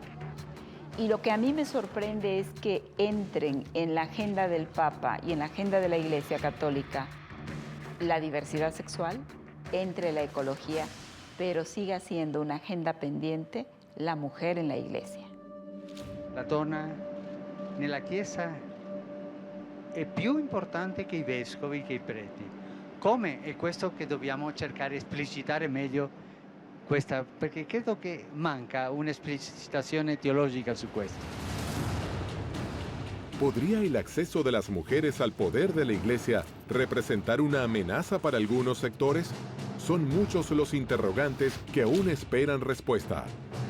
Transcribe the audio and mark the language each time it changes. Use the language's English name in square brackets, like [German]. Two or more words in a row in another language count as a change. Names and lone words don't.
[Spanish] Y lo que a mí me sorprende es que entren en la agenda del Papa y en la agenda de la Iglesia Católica la diversidad sexual, entre la ecología, pero siga siendo una agenda pendiente la mujer en la Iglesia. [Italian] La donna nella Chiesa è più importante che i vescovi, che i preti. Come? È questo che dobbiamo cercare di esplicitare meglio, perché credo che manca un'esplicitazione teologica su questo. [Spanish] ¿Podría el acceso de las mujeres al poder de la Iglesia representar una amenaza para algunos sectores? Son muchos los interrogantes que aún esperan respuesta.